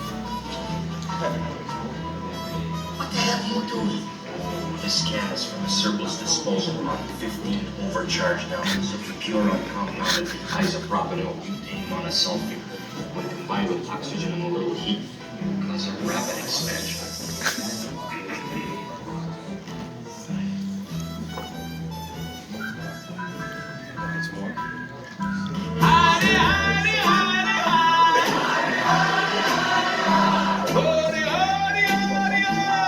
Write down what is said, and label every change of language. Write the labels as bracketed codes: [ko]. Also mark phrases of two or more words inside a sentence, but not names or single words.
[en] What the hell are you doing? This can is from a surplus disposal on 15 overcharged ounces of the pure uncompounded isopropyl butane monosulfate. When combined with oxygen and a little heat, cause a rapid expansion. Hidey, hidey, hidey, hidey. Hody, hody, hody, ho.